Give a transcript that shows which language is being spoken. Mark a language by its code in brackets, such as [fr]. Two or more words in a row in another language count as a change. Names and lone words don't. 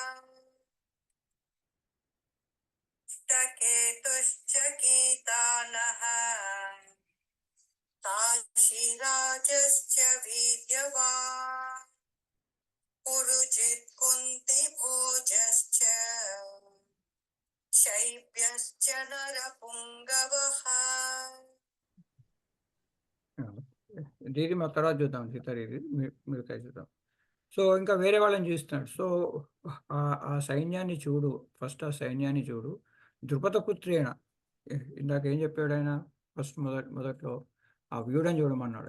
[sa] केतुश्च कीतानः काशीराजश्च वीर्यवान् पुरुजित् कुन्तिभोजश्च शैब्यश्च नरपुङ्गवः [te] ఇది మా తర్వాత చూద్దాం సీతారు, ఇది మీరు చూద్దాం. సో ఇంకా వేరే వాళ్ళని చూస్తున్నాడు. సో ఆ సైన్యాన్ని చూడు, ఫస్ట్ ఆ సైన్యాన్ని చూడు. ద్రుపదపుత్రేణ, ఇందాక ఏం చెప్పాడు ఆయన ఫస్ట్ మొదట్లో ఆ వ్యూఢం చూడమన్నాడు.